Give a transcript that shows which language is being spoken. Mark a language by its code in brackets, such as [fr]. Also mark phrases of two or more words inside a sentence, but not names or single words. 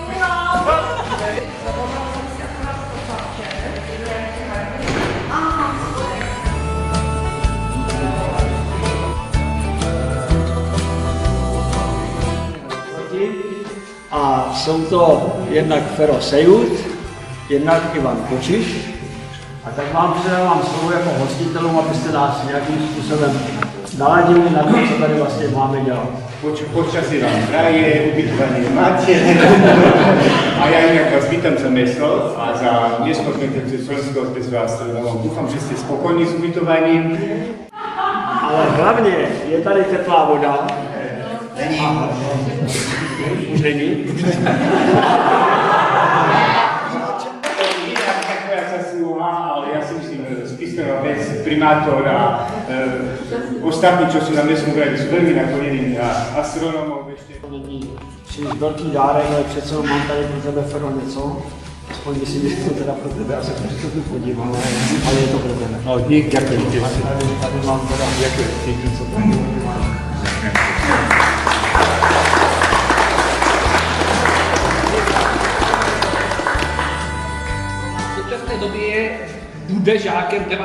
[cs] A jsou to jednak Fero Sejut, jednak Ivan Kočiš. A tak vám předávám slovo jako hostitelům, abyste nás nějakým způsobem naladili na to, co tady vlastně máme dělat. [sk] Počasí vám praje, ubytovanie máte. A ja inak vás vítam za mesto a za Městskou organizáciu Slovenského zväzu astronómov. Dúfam, že ste spokojní s ubytovaním. [cs] Ale hlavně je tady teplá voda. Není. Už není. [sk] Ale ja si myslím, Spišská Ves, primátor a ostatní, čo sú na Mestskom grade, sú veľmi naklonení na astronómov. [cs] Není příliš velký dárek, ale přece mám tady pro tebe, Fero, něco. Aspoň myslím, že to teda pro tebe, já se to podívám, ale je to pro tebe. No, dík, děkuji. Tady mám teda, děkuji, díky, co to V současné době bude žákem 9.